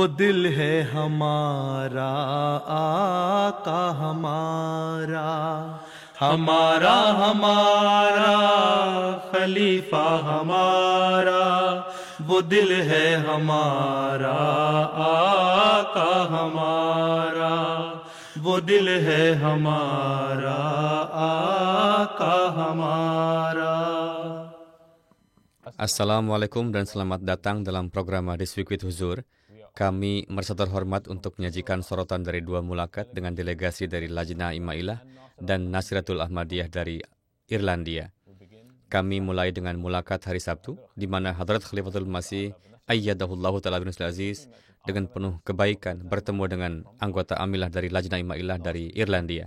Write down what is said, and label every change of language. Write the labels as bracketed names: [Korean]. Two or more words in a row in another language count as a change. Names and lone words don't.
[Hindi] दिल है हमारा आका हमारा, हमारा हमारा खलीफा हमारा, वो दिल है हमारा आका हमारा, वो दिल है हमारा आका हमारा. [Indonesian] Assalamualaikum dan selamat datang dalam program Hadis Week with Huzur. Kami merasa terhormat untuk menyajikan sorotan dari dua mulakat dengan delegasi dari Lajnah Imailah dan Nasiratul Ahmadiyah dari Irlandia. Kami mulai dengan mulakat hari Sabtu, di mana Hadrat Khalifatul Masih [Arabic] أيده الله تعالى بن عزيز [Indonesian] dengan penuh kebaikan bertemu dengan anggota Amilah dari Lajnah Imailah dari Irlandia.